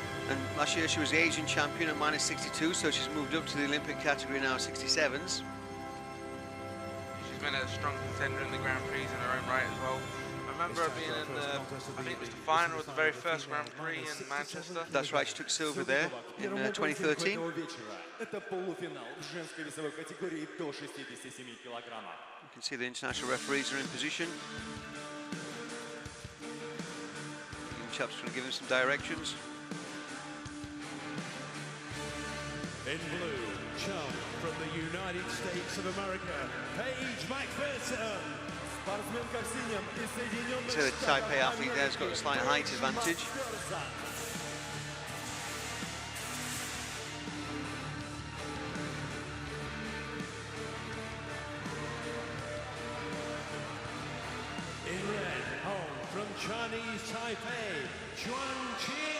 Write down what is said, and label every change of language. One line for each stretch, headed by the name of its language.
English: And last year she was the Asian champion at -62, so she's moved up to the Olympic category now, 67s. She's been a strong contender in the Grand Prix in her own right as well. I remember her being in the, I think it was the final of the very first Grand Prix in Manchester. That's right, she took silver there in 2013.
Russian: Это полуфинал в женской весовой категории до 67 килограммов.
English: You can see the international referees are in position. Young chap's trying to give him some directions. In blue, chum from the United States of America, Paige McPherson.
Russian: Спортсменка в синем из Соединенных
English: So the Taipei athlete there's got a slight height advantage. In red, home from Chinese Taipei, Chuan Chi.